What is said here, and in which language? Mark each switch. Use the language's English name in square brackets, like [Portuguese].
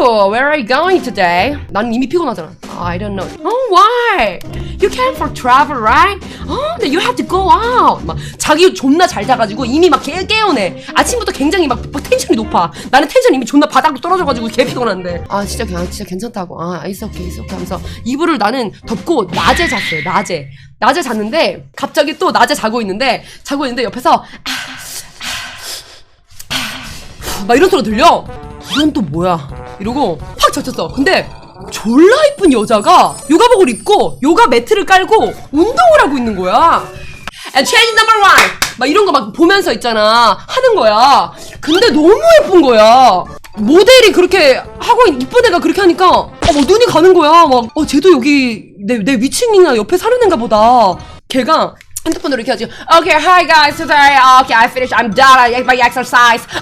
[English] Where are you going today? [Korean] 나는 이미 피곤하잖아. [English] I don't know. Why? You came for travel, right? Then you have to go out. [Korean] 막 자기 존나 잘 자가지고 이미 막 깨우네. 아침부터 굉장히 막 텐션이 높아. 나는 텐션 이미 존나 바닥으로 떨어져가지고 개 피곤한데. 진짜 괜찮다고. [English] It's okay [Korean] 하면서 이불을 나는 덮고 낮에 잤어요. 낮에 잤는데 갑자기 또 낮에 자고 있는데 옆에서 막 이런 소리 들려. 이건 또 뭐야? 이러고 확 젖혔어. 근데 졸라 이쁜 여자가 요가복을 입고 요가 매트를 깔고 운동을 하고 있는 거야. [English] And change number one [Korean] 막 이런 거 막 보면서 있잖아 하는 거야. 근데 너무 예쁜 거야. 모델이 그렇게 하고 이쁜 애가 그렇게 하니까 막 눈이 가는 거야. 막 쟤도 여기 내 위층이나 옆에 사는 애인가 보다. 걔가 핸드폰으로 이렇게 하지. [English] Okay, hi guys, today, okay, I finished, I'm done, I ate my exercise.